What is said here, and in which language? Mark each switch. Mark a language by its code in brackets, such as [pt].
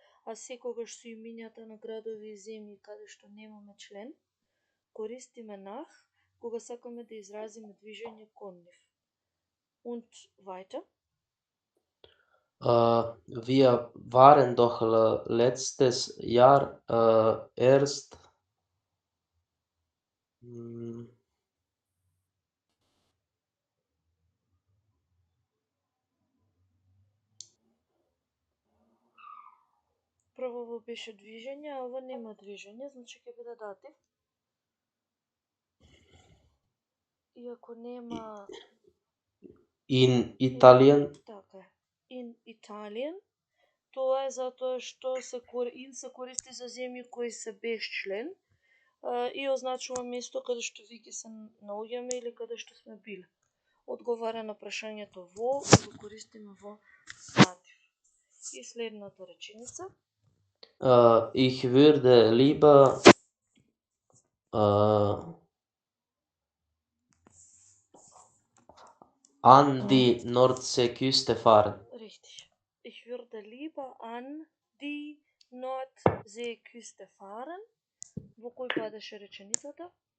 [mk] А секогаш со имињата на градови и земји каде што немаме член, користиме нах кога сакаме да изразиме движење кон нив. [de] Und weiter? Wir waren doch letztes Jahr erst [mk] Прво беше движење, а ова нема движење, значи ќе биде датив. Иако нема [de] in Italien. [mk] Така е. [de] In Italian. [mk] Тоа е затоа што се користи за земји кои се без член и означува место каде што веќе се наоѓаме или каде што сме биле. Одговара на прашањето во и го користиме во датив. И следната реченица. [de] Ich würde lieber an die Nordseeküste fahren. Richtig. Ich würde lieber an die Nordseeküste fahren. [mk] Во кој падеше реченицата?